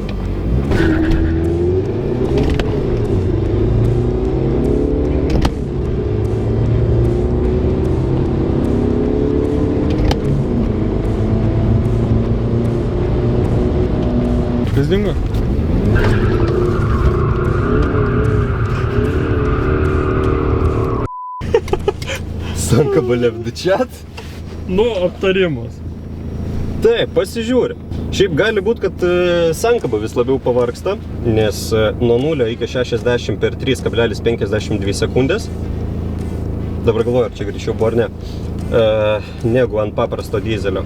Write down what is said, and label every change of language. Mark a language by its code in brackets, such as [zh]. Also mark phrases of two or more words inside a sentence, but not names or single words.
[lt] Kas dingo? [en] Sankaba left the chat. [lt] Nu, aptarimas. Taip, pasižiūrim. Šiaip gali būti, kad sankaba vis labiau pavargsta, nes nuo 0 iki 60 per 3,52 sekundės. Dabar galvoju, ar čia greičiau buvo ar ne. Negu ant paprasto dizelio.